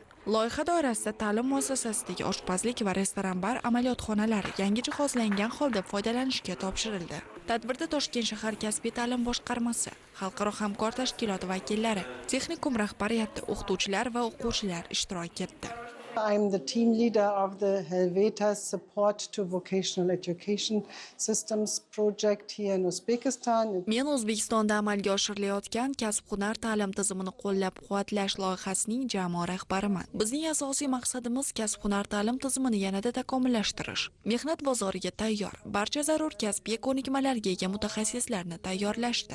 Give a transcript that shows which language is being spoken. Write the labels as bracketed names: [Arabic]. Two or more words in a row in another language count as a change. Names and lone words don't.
[Uzbek] Loyiha doirasida ta'lim muassasasidagi oshpazlik va restoran bar amaliyotxonalari yangi jihozlangan holda foydalanishga topshirildi. Tadbirda Toshkent shahar kasbiy ta'lim boshqarmasi, xalqaro hamkor tashkiloti vakillari, texnikum rahbariyati, o'qituvchilar va o'quvchilar ishtirok etdi. [English] I'm the team leader of the Helveta Support to Vocational Education Systems project here in Uzbekistan. [Uzbek] Men O'zbekistonda amalga oshirilayotgan kasb-hunar ta'lim tizimini qo'llab-quvvatlash loyihasining jamoa rahbariman. Bizning asosiy maqsadimiz kasb-hunar ta'lim tizimini yanada takomillashtirish, mehnat bozoriga tayyor, barcha zarur kasbiy ko'nikmalarga ega mutaxassislarni tayyorlashdir.